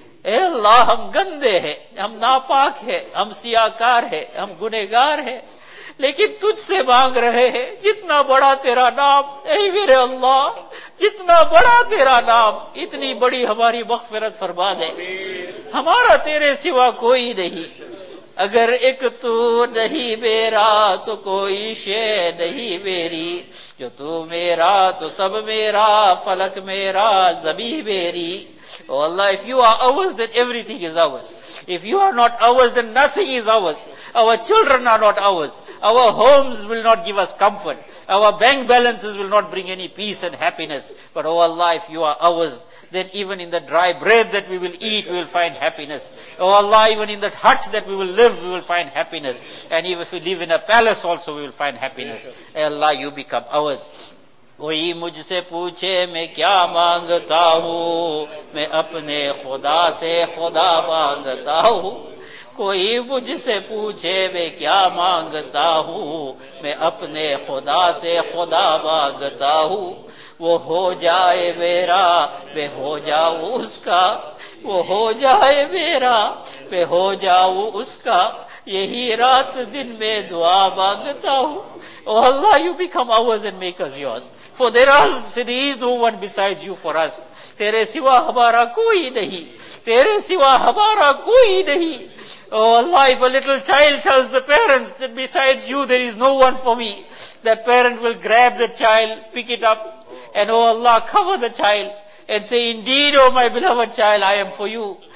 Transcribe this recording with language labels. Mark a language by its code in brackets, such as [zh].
[ur] اے اللہ, ہم گندے ہیں, ہم ناپاک ہیں, ہم سیاکار ہیں, ہم گنہگار ہیں, لیکن تجھ سے مانگ رہے ہیں جتنا بڑا تیرا نام, اے میرے اللہ, جتنا بڑا تیرا نام, اتنی بڑی ہماری مغفرت فرما دے, ہمارا تیرے سوا کوئی نہیں, اگر ایک تو نہیں میرا تو کوئی شے نہیں میری, جو تو میرا تو سب میرا, فلک میرا زمین میری. [en] Oh Allah, if you are ours, then everything is ours. If you are not ours, then nothing is ours. Our children are not ours. Our homes will not give us comfort. Our bank balances will not bring any peace and happiness. But oh Allah, if you are ours, then even in the dry bread that we will eat, we will find happiness. Oh Allah, even in that hut that we will live, we will find happiness. And even if we live in a palace also, we will find happiness. Oh Allah, you become ours. [ur] کوئی مجھ سے پوچھے میں کیا مانگتا ہوں, میں اپنے خدا سے خدا مانگتا ہوں. کوئی مجھ سے پوچھے میں کیا مانگتا ہوں, میں اپنے خدا سے خدا مانگتا ہوں. وہ ہو جائے میرا, میں ہو جاؤں اس کا. وہ ہو جائے میرا, میں ہو جاؤں اس کا. یہی رات دن میں دعا مانگتا ہوں. [en] Oh Allah, you become ours and make us yours. For there is no one besides you for us. [ur] Tere siwa hamara koi nahi. Tere siwa hamara koi nahi. [en] Oh Allah, if a little child tells the parents that besides you there is no one for me, that parent will grab the child, pick it up, and oh Allah, cover the child and say, indeed, oh my beloved child, I am for you.